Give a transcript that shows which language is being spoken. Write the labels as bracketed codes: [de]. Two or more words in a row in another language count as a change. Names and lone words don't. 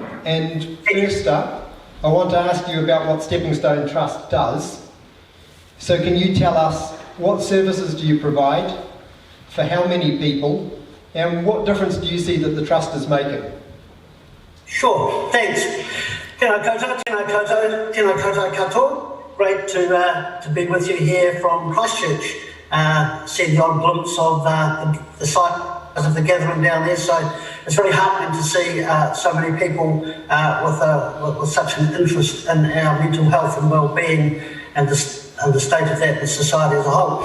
[en] And first up, I want to ask you about what Stepping Stone Trust does. So, can you tell us what services do you provide, for how many people, and what difference do you see that the Trust is making? Sure, thanks. [mi] Tēnā koutou, tēnā koutou, tēnā koutou katoa. [en] Great to be with you here from Christchurch. See the odd glimpse of the size of the gathering down there, so it's really heartening to see so many people with such an interest in our mental health and well-being and the state of that in society as a whole.